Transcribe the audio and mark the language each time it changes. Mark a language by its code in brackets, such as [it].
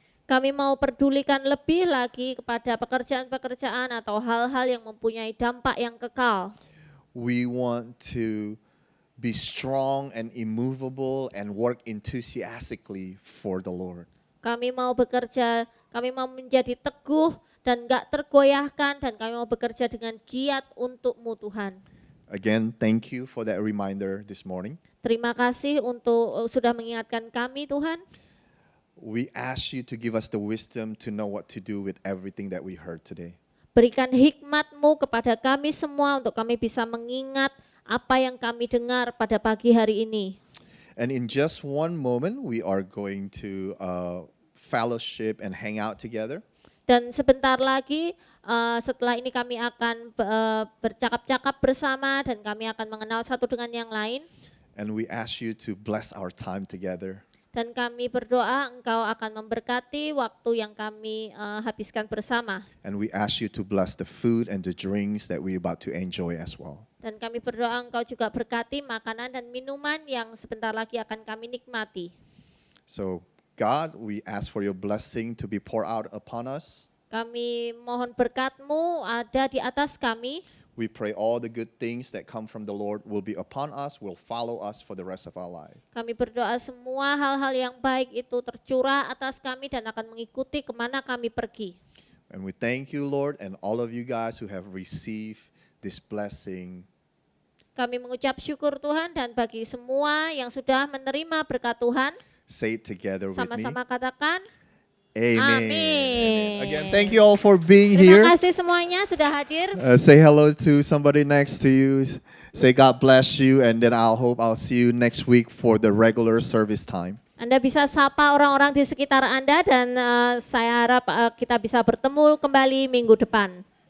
[id] Kami mau pedulikan lebih lagi kepada pekerjaan-pekerjaan atau hal-hal yang mempunyai dampak yang kekal. [en] We want to be strong and immovable and work enthusiastically for the Lord. [id] Kami mau bekerja, kami mau menjadi teguh dan gak tergoyahkan, dan kami mau bekerja dengan giat untuk-Mu Tuhan. [en] Again, thank you for that reminder this morning. [id] Terima kasih untuk sudah mengingatkan kami Tuhan. [en] We ask you to give us the wisdom to know what to do with everything that we heard today. [id] Berikan hikmat-Mu kepada kami semua untuk kami bisa mengingat apa yang kami dengar pada pagi hari ini. [en] And in just one moment, we are going to fellowship and hang out together. [id] Dan sebentar lagi setelah ini kami akan bercakap-cakap bersama dan kami akan mengenal satu dengan yang lain. [en] And we ask you to bless our time together. [id] Dan kami berdoa Engkau akan memberkati waktu yang kami habiskan bersama. [en] And we ask you to bless the food and the drinks that we're about to enjoy as well. [id] Dan kami berdoa Engkau juga berkati makanan dan minuman yang sebentar lagi akan kami nikmati. [en] So, God, we ask for your blessing to be poured out upon us. [id] Kami mohon berkat-Mu ada di atas kami. [en] We pray all the good things that come from the Lord will be upon us, will follow us for the rest of our life. [id] Kami berdoa semua hal-hal yang baik itu tercurah atas kami dan akan mengikuti kemana kami pergi. [en] And we thank you, Lord, and all of you guys who have received this blessing. [id] Kami mengucap syukur Tuhan, dan bagi semua yang sudah menerima berkat Tuhan, [en] Say it together with me. [id] sama-sama katakan, [en] Amen. [id] Amen. [en] Again, thank you all for being [id] terima [en] here. [id] kasih semuanya sudah hadir. [en] Say hello to somebody next to you. Say God bless you, and then I'll see you next week for the regular service time. [id] Anda bisa sapa orang-orang di sekitar Anda, dan saya harap kita bisa bertemu kembali minggu depan.